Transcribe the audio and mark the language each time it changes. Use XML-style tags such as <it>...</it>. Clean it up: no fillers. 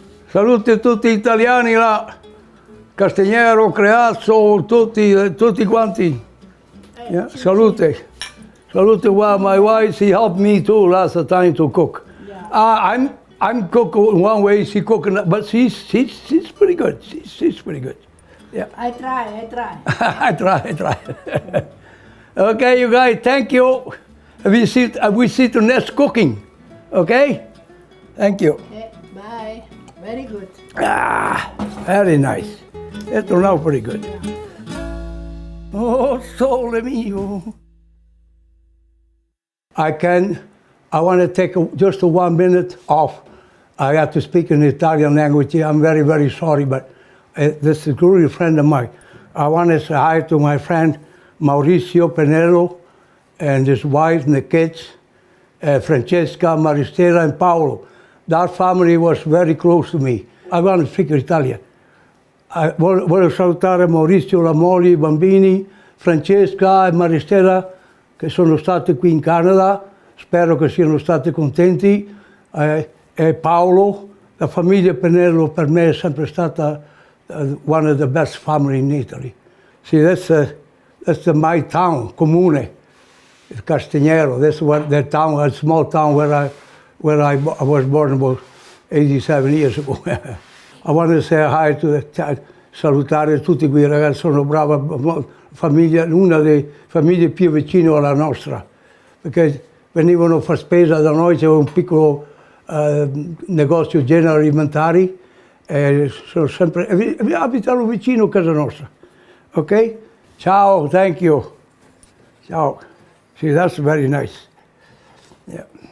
<it>Salute a tutti italiani là. Castagnero, Creazzo, tutti quanti.</it> <en>Yeah, salute. Salute. Well, my wife, she helped me too last time to cook. Yeah. I'm cooking one way, she cooking, but she's pretty good. She's pretty good. Yeah. I try. I try. Okay, you guys, thank you. We see to next cooking. Okay? Thank you. Okay, bye. Very good. Ah, very nice. It turned out pretty good. Oh, sole mio. I want to take just 1 minute off. I have to speak in Italian language. I'm very, very sorry, but this is a good friend of mine. I want to say hi to my friend Mauricio Penello and his wife and the kids, Francesca, Maristela, and Paolo. That family was very close to me. I want to speak Italian.</en> <it>Voglio salutare Maurizio, la moglie, i bambini, Francesca e Maristela che sono stati qui in Canada. Spero che siano stati contenti. E Paolo, la famiglia Penello per me è sempre stata</it> <en>one of the best family in Italy. See, that's my town, Comune, Castagnero. That's what the town, a small town where I was born about 87 years ago. I want to say hi to</en> <it>salutare tutti quei ragazzi, sono brava famiglia, una delle famiglie più vicine alla nostra, perché venivano a far spesa da noi, c'era un piccolo negozio generi alimentari e sono sempre, abitano vicino a casa nostra.</it> <en>Ok? Ciao, thank you. Ciao. See, that's very nice. Yeah.</en>